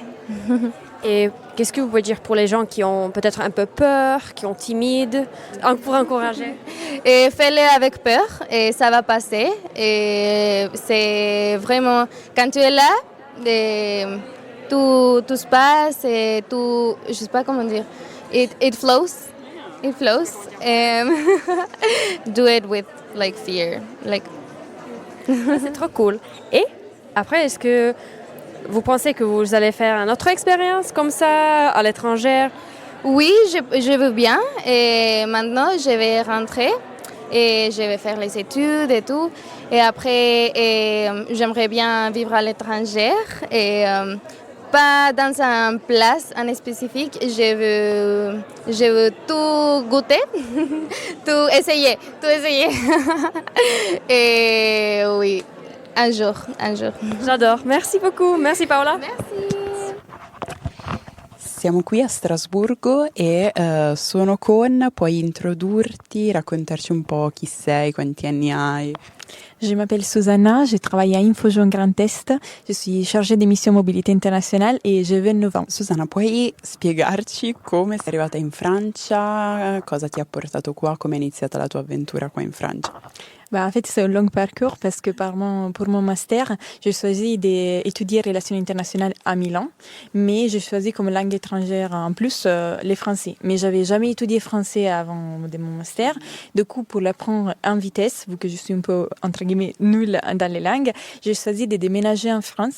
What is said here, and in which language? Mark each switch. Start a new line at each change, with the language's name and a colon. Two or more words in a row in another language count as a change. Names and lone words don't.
French: Et qu'est-ce que vous pouvez dire pour les gens qui ont peut-être un peu peur, qui sont timides, pour encourager? Et fais-le avec peur et ça va passer. Et c'est vraiment, quand tu es là, tout se passe et tout, je sais pas comment dire,
English: it flows. It flows. Do it with fear.
French: C'est trop cool. Et après, est-ce que vous pensez que vous allez faire une autre expérience comme ça à l'étranger? Oui, je veux bien. Et maintenant, je vais rentrer et je vais faire les études et tout. Et après, j'aimerais bien vivre à l'étranger et pas dans une place en spécifique. Je veux tout goûter, tout essayer. Et oui, un jour. J'adore. Merci beaucoup. Merci Paola. Merci.
Italian: Siamo qui a Strasburgo e sono con, puoi introdurti, raccontarci un po' chi sei, quanti anni hai?
French: Je m'appelle Susanna, je travaille à InfoJeune Grand Est, je suis chargée des missions mobilité internationale et j'ai 29 ans.
Italian: Susanna, puoi spiegarci come sei arrivata in Francia, cosa ti ha portato qua, come è iniziata la tua avventura qua in Francia?
French: En fait, c'est un long parcours parce que pour mon master, j'ai choisi d'étudier relations internationales à Milan, mais j'ai choisi comme langue étrangère en plus les français. Mais j'avais jamais étudié français avant de mon master. Du coup, pour l'apprendre en vitesse, vu que je suis un peu, entre guillemets, nulle dans les langues, j'ai choisi de déménager en France.